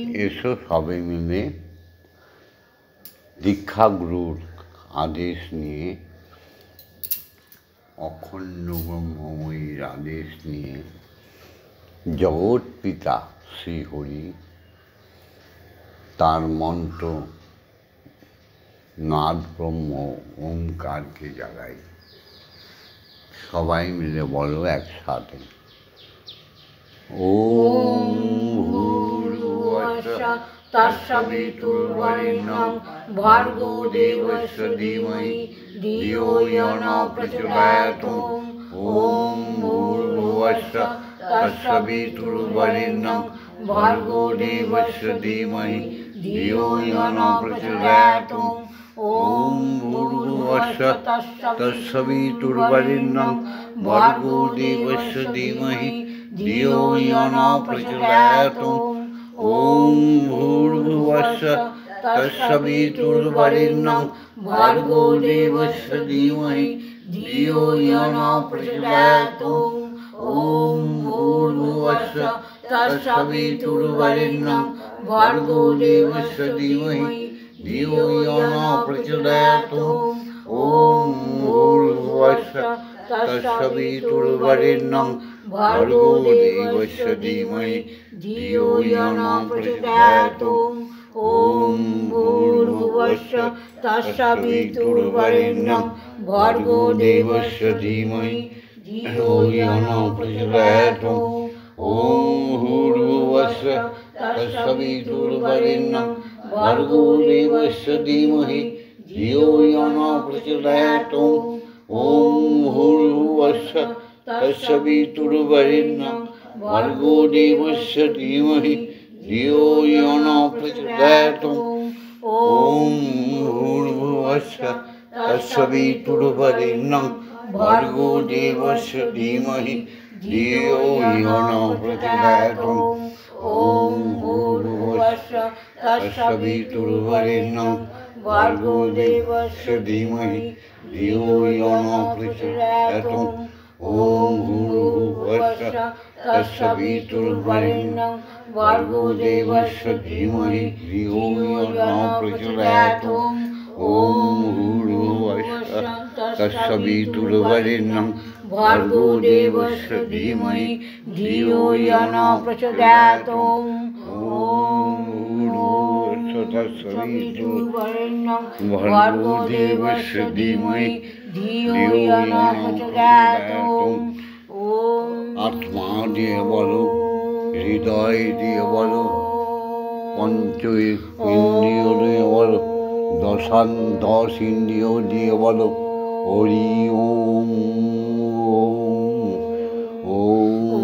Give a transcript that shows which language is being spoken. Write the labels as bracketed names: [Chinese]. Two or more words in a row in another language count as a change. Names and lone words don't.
[Bangla] এসো সবাই মিলে দীক্ষাগুরুর আদেশ নিয়ে, অখণ্ড ব্রহ্মময়ীর আদেশ নিয়ে জগৎ পিতা শ্রীহরি তার মন্ত্র নাদ ব্রহ্ম ওঙ্কারকে জাগাই। সবাই মিলে বলো একসাথে, [Sanskrit] ওম ভূর্ভুবস্সুঃ তৎসবিতুর্বরেণ্যং ভর্গো দেবস্য ধীমহি ধিয়ো ইয়ো ন প্রচোদয়াৎ। ওম ভূর্ভুবস্সুঃ তৎসবিতুর্বরেণ্যং ভর্গো দেবস্য ধীমহি ধিয়ো ইয়ো ন প্রচোদয়াৎ। ওম ভূর্ভুবস্সুঃ তৎসবিতুর্বরেণ্যং ভর্গো দেবস্য ধীমহি ধিয়ো ইয়ো ন প্রচোদয়াৎ। ওম ভূর্ভুবস্সুঃ তৎসবিতুর্বরেণ্যং ভর্গো দেবস্য ধীমহি ধিয়ো ইয়ো ন প্রচোদয়াৎ। ওম ভূর্ভুবস্সুঃ তৎসবিতুর্বরেণ্যং ভর্গো দেবস্য ধীমহি ধিয়ো ইয়ো ন প্রচোদয়াৎ। ওম ভূর্ভুবস্সুঃ তৎসবিতুর্বরেণ্যং ভর্গো দেবস্য ধীমহি ধিয়ো ইয়ো ন প্রচোদয়াৎ। ওম ভূর্ভুবস্সুঃ তৎসবিতুর্বরেণ্যং ভর্গো দেবস্য ধীমহি ধিয়ো ইয়ো ন প্রচোদয়াৎ। ওম ভূর্ভুবস্সুঃ তৎসবিতুর্বরেণ্যং ভর্গো দেবস্য ধীমহি ধিয়ো ইয়ো ন প্রচোদয়াৎ। ওম ভূর্ভুবস্সুঃ তৎসবিতুর্বরেণ্যং ভর্গো দেবস্য ধীমহি ধিয়ো ইয়ো ন প্রচোদয়াৎ। ওম ভূর্ভুবস্সুঃ তৎসবিতুর্বরেণ্যং ভর্গো দেবস্য ধীমহি ধিয়ো ইয়ো ন প্রচোদয়াৎ। ওম ভূর্ভুবস্সুঃ তৎসবিতুর্বরেণ্যং ভর্গো দেবস্য ধীমহি ধিয়ো ইয়ো ন প্রচোদয়াৎ। ওম ভূর্ভুবস্সুঃ তৎসবিতুর্বরেণ্যং ভর্গো দেবস্য ধীমহি ধিয়ো ইয়ো ন প্রচোদয়াৎ। ওম ভূর্ভুবস্সুঃ তৎসবিতুর্বরেণ্যং ভর্গো দেবস্য ধীমহি ধিয়ো ইয়ো ন প্রচোদয়াৎ। ওম ভূর্ভুবস্সুঃ তৎসবিতুর্বরেণ্যং ভর্গো দেবস্য ধীমহি ধিয়ো ইয়ো ন প্রচোদয়াৎ। [Bangla] আত্মা দিয়ে বলো, হৃদয় দিয়ে বলো, পঞ্চ ইন্দ্রিয় দিয়ে বলো, দশ ইন্দ্রিয় দিয়ে বলো, হরি ওম ওম।